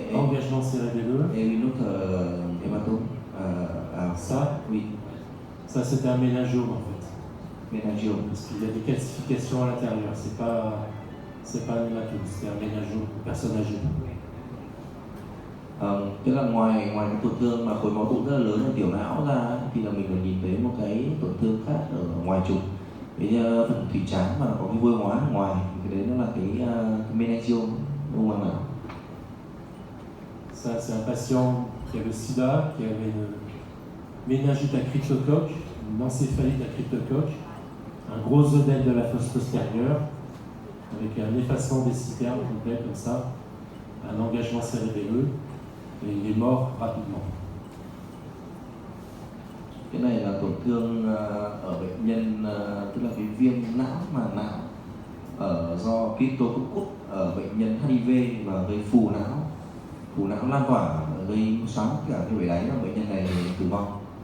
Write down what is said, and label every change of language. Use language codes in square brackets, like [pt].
[fr] engagement cérébelleux. Et une autre hématome. Ça, oui, ça c'était un méningiome en fait. méningiome. Parce qu'il y a des calcifications à l'intérieur. C'est pas un hématome, c'est un méningiome, personne âgée. [vi] Tức là ngoài cái tổn thương mà khối máu tụ rất là lớn ở tiểu não ra thì là mình còn nhìn thấy một cái tổn thương khác ở ngoài trục, cái phần thùy trán mà có cái vôi hóa ở ngoài, cái đấy nó là cái meningiome u màng não. [fr] Ça, c'est un patient qui avait le sida, qui avait une méningite à cryptocoque, une encéphalite à cryptocoque, un gros œdème de la fosse postérieure, avec un effacement des citernes complet comme ça, un engagement cérébelleux, et il est mort rapidement. [vi] Cái này là tổn thương ở bệnh nhân, tức là cái viêm não màng não do Cryptococcus ở bệnh nhân HIV và gây phù não lan tỏa, gây xóa cả cái bể đáy, là bệnh nhân này tử vong.